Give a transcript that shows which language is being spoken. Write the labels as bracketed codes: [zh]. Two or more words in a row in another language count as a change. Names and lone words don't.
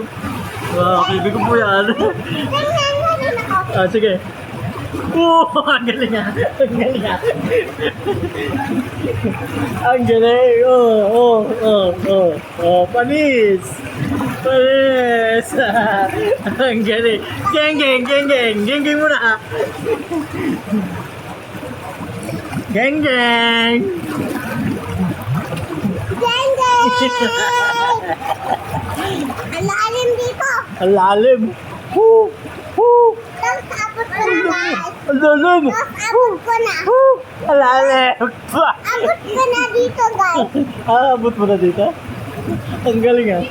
[tl] Wow, kaibigan ko po yan. Sige. Ang galing ah. Ang galing ah. Ang galing. Panis. Panis. Ang galing. Geng, geng, geng, geng. Geng, geng muna ah. Geng, geng. Geng, geng. Ang lalim dito. Ang lalim. Tapos abot ko na guys. Ang lalim. Tapos abot ko na. Ang lalim. Abot ko na dito guys. Abot mo na dito? Ang galing ah.